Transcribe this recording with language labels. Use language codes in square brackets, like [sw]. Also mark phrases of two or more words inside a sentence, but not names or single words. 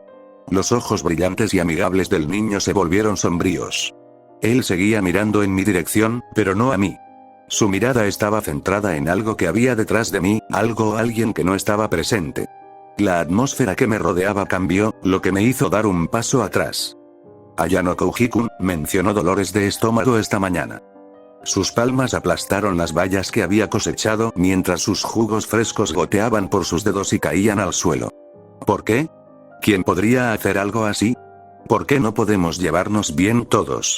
[es] Los ojos brillantes y amigables del niño se volvieron sombríos. Él seguía mirando en mi dirección, pero no a mí. Su mirada estaba centrada en algo que había detrás de mí, algo o alguien que no estaba presente. La atmósfera que me rodeaba cambió, lo que me hizo dar un paso atrás. Ayano-Kouji-kun mencionó dolores de estómago esta mañana. Sus palmas aplastaron las bayas que había cosechado mientras sus jugos frescos goteaban por sus dedos y caían al suelo. ¿Por qué? ¿Quién podría hacer algo así? ¿Por qué no podemos llevarnos bien todos?